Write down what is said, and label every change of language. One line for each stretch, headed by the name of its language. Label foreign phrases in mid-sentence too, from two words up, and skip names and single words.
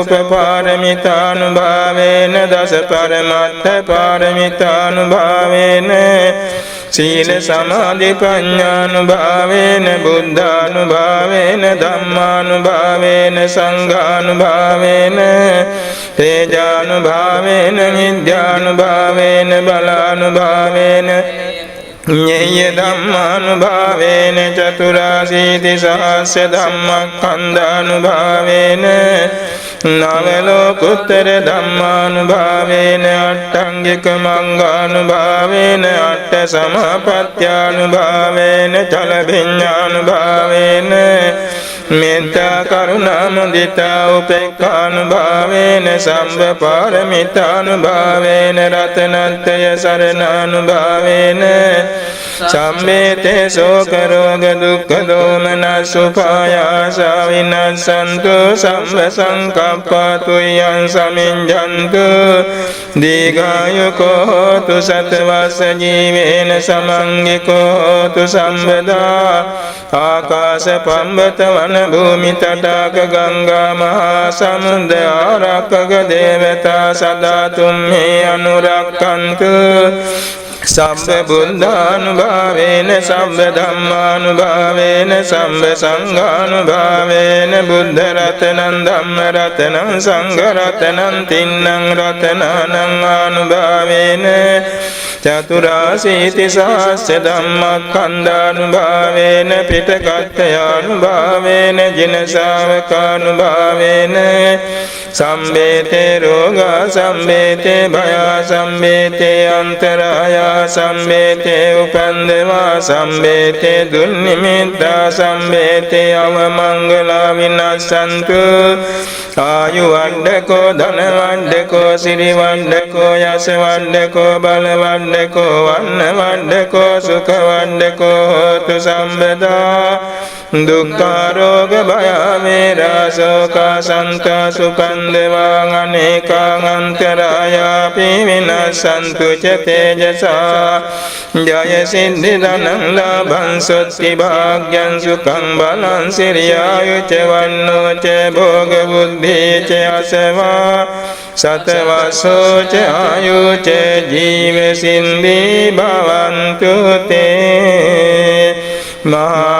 Pali: උපපාරමිතානුභාවේන දස පරමත්ථ පාරමිතානුභාවේන සීල සමාධි ප්‍රඥානුභාවේන බුද්ධානුභාවේන ධම්මානුභාවේන සංඝානුභාවේන තේජානුභාවේන විද්‍යානුභාවේන බලානුභාවේන ඤේය ධම්මානුභාවේන චතුරාසීති සහස්ස ධම්මස්කන්ධානුභාවේන නවලෝකුත්තර ධම්මානුභාවේන අට්ඨංගික මංගානුභාවේන අට්ඨ සමාපත්ත්‍යානුභාවේන චලභිඤ්ඤානුභාවේන මෙත්තා කරුණා මුදිතා උපේක්ඛානුභාවේන සම්බ පාරමිතානුභාවේන රතනත්‍රය සරණානුභාවේන සම්මේතේ ශෝක රෝග දුක්ඛ දෝමනස් උපායාස විනස්සන්තු සම්බ සංකප්පා තුයං සමිඤ්ඤන්තු දීඝායුකෝ හෝතු සතවස්ස ජීවේන සමංගිකෝ හෝතු සම්බදා ආකාශ පම්බත වන භූමි තටාක ගංගා මහා සමුද්‍ර ආරක්කක දේවතා සදා තුම්හි අනුරක්ඛන්තු සම්බ බුද්ධානුභාවේන සම්බ ධම්මානුභාවේන සම්බ සංඝානුභාවේන බුද්ධ රතනං ධම්ම රතනං සංඝ රතනං තින්නං රතනානං ආනුභාවේන චතුරාසීති සහස්ස ධම්මස්කන්ධානුභාවේන පිටකත්ථයානුභාවේන ජින ශාවකානුභාවේන සම්බේතේ රෝගා සම්බේතේ භයා සම්බේතේ අන්තරායා සම්බේතේ උපන්දවා සම්බේතේ දුන්නිමිත්තා සම්බේතේ අවමංගලා විනස්සන්තු ආයු වණ්ඩකෝ ධන වණ්ඩකෝ සිරි වණ්ඩකෝ යස වණ්ඩකෝ බල වණ්ඩකෝ වන්න වණ්ඩකෝ සුඛ වණ්ඩකෝ හෝතු සම්බදා දුක්ඛාරෝග භය වේරා ශෝක සන්තා සුඛන්දවා අනේකං අන්තරායාපි විනස්සන්තු ච තේජසා ජය සිද්ධි ධනං ලාභං සොත්ති භාග්‍යං සුඛං බලං සිරියායු ච වන්නෝ ච භෝග බුද්ධි ච අසවා සතවසෝ ච ආයු ච ජීව සින්දි භවන්තු තේ මහා